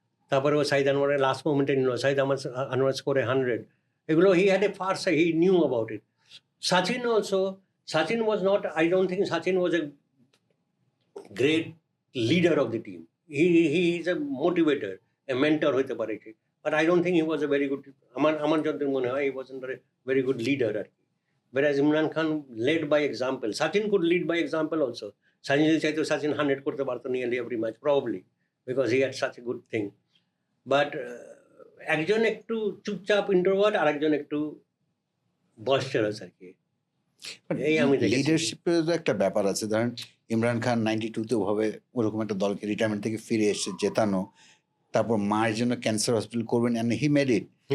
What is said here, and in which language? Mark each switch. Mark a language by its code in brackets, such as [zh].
[bn] তারপরে ও সাইদ আনোয়ারের লাস্ট মোমেন্টে নিল, সাইদ আনোয়ার স্কোরে 100। এগুলো [en] He had a far side, he knew about it. Sachin also, Sachin was not, I don't think Sachin was a great leader of the team. He is a motivator, a mentor [bn] হইতে পারে কি, [en] but I don't think he was a very good, [bn] আমার যতদূর মনে হয় [en] he wasn't a very good leader [bn] আর কি। [en] Whereas Imran Khan led by example. Sachin could lead by example also. Sachin [bn] যদি চাইতো [en] Sachin 100 [bn] করতে পারতো [en] nearly every match probably, because he had such a good thing. [bn] But একজন একটু চুপচাপ introvert, আর একজন একটু বয়স্টারাস আর কি। এই আমি দেখেছি। লিডারশিপের একটা ব্যাপার আছে। ধরেন ইমরান খান 92-তে ওভাবে ওরকম একটা দলকে রিটায়ারমেন্ট থেকে ফিরে এসে জেতানো, তারপর মায়ের জন্য ক্যান্সার হসপিটাল করবেন, [en] And he made it.